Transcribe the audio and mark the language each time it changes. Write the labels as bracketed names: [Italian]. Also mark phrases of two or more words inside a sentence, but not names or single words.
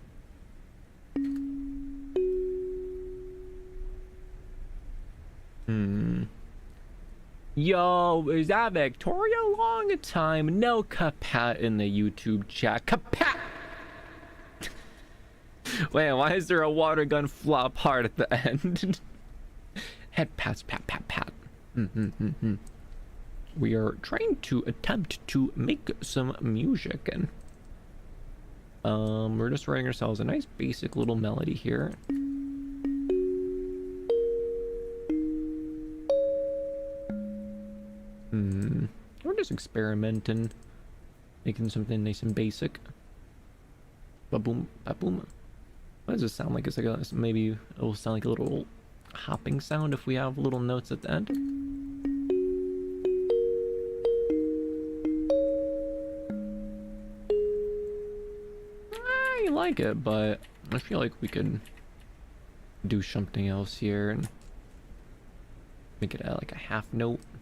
[English] Yo, is that Victoria? Long time no kapat in the YouTube chat. Kapat! Wait, why is there a water gun flop hard at the end? Head pats, pat, pat, pat. We are trying to attempt to make some music, and we're just writing ourselves a nice basic little melody here. We're just experimenting, making something nice and basic. Ba-boom, ba-boom. What does this sound like? It's like maybe it will sound like a little hopping sound if we have little notes at the end. I like it, but I feel like we could do something else here and make it like a half note.